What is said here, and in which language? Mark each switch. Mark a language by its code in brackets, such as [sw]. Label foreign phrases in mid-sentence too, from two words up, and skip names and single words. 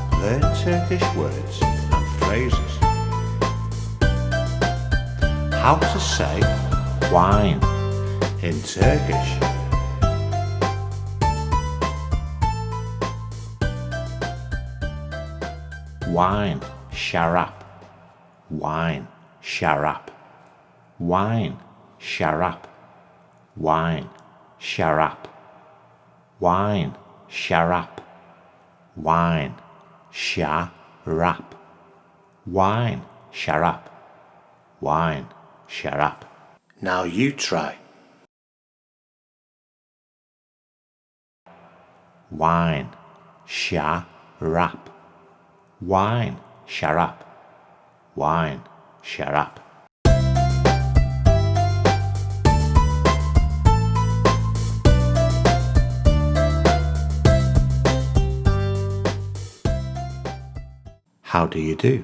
[en] learn Turkish words and phrases. How to say wine in Turkish. Wine, şarap. Wine, şarap. Wine, şarap. Wine, şarap. Wine, şarap. Wine, şarap. Wine, şarap. Wine, şarap. Now you try. Wine, şarap. Wine, şarap. Wine, şarap. How do you do?